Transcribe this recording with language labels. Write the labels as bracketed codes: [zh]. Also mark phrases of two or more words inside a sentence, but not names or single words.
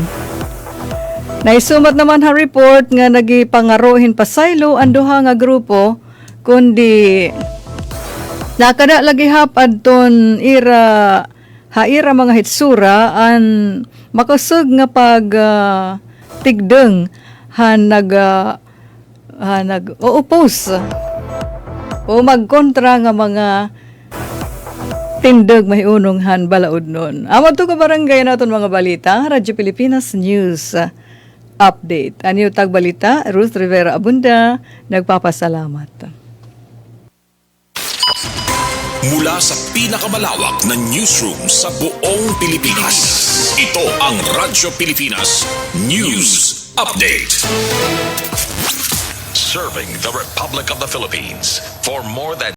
[war] Naisumat naman ha report nga nagipangarohin pasaylo ang duha nga grupo kundi nakada lagi adton ira haira mga hitsura an makusog nga pag tigdeng han nag-oppose o magkontra nga mga tindog mahiunong han balaod nun. Amo to ka barangay naton mga balita, Radyo Pilipinas News Update. Anyo tag balita, Ruth Rivera Abunda, nagpapasalamat. [tl] Mula sa pinakamalawak na newsroom sa buong Pilipinas, ito ang Radyo Pilipinas News Update. [en] Serving the Republic of the Philippines for more than